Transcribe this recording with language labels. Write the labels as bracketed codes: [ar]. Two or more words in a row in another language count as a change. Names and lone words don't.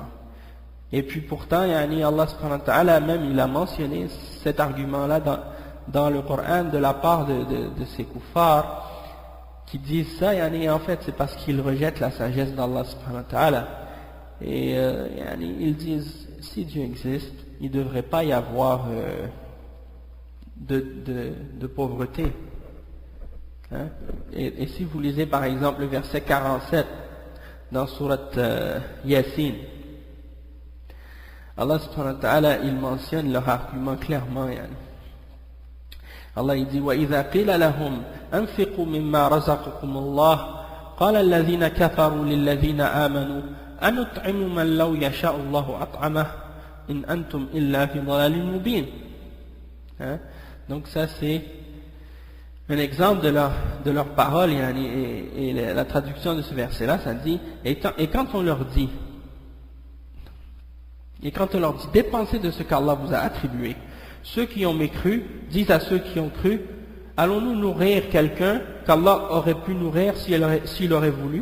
[fr] Et puis pourtant, Allah [ar] subhanahu wa ta'ala [fr] même, il a mentionné cet argument-là dans le Coran de la part de ces kuffars qui disent ça, en fait c'est parce qu'ils rejettent la sagesse d'Allah [ar] subhanahu wa ta'ala. [fr] Et ils disent, si Dieu existe, il ne devrait pas y avoir de pauvreté. Hein? Et si vous lisez par exemple le verset 47 dans sourate Yasin, Allah [ar] subhanahu wa ta'ala, [fr] il mentionne leur argument clairement. Allah il dit [ar] وَإِذَا قِيلَ لَهُمْ أَنْفِقُوا مِمَّا رَزَقَكُمُ اللَّهُ قَالَ الَّذِينَ كَفَرُوا لِلَّذِينَ آمَنُوا أَنُطْعِمُ مَنْ لَوْ يَشَاءُ اللَّهُ أَطْعَمَهُ إِنْ أَنْتُمْ إِلَّا فِي ضَلَالٍ مُبِينٍ. [fr] Donc ça c'est un exemple de leur parole, et la traduction de ce verset là, ça dit et quand on leur dit dépensez de ce qu'Allah vous a attribué, ceux qui ont mécru disent à ceux qui ont cru, allons-nous nourrir quelqu'un qu'Allah aurait pu nourrir s'il aurait voulu?